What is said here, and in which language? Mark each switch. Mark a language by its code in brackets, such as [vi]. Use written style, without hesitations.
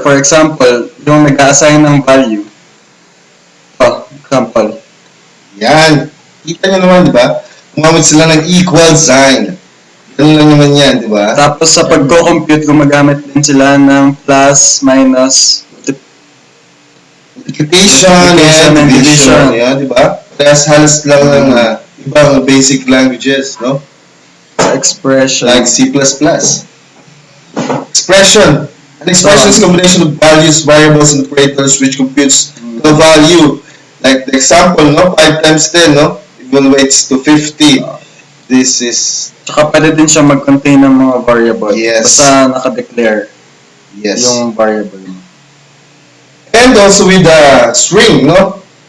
[en] For example, [tl] yung nag-assign ng value. Example. Yan. Kita nyo naman, di ba? Gumamit sila ng equal sign. Ganun lang naman yan, di ba? Tapos sa pagko-compute, gumagamit din sila ng plus, minus, [en] multiplication and division. [tl] Yan, di ba? Kaya halos lang ng ibang basic languages, no? [en] Expression. Like C++. Expression. An expression is a combination of values, variables, and operators which computes the value. Like the example, no? 5 times 10, no? Evaluates to 50. This is... [tl] Tsaka pwede din siya mag-contain ng mga variable. [en] Yes. [tl] Basta naka-declare [en] Yes. [tl] yung variable. [en] And also with the string, no?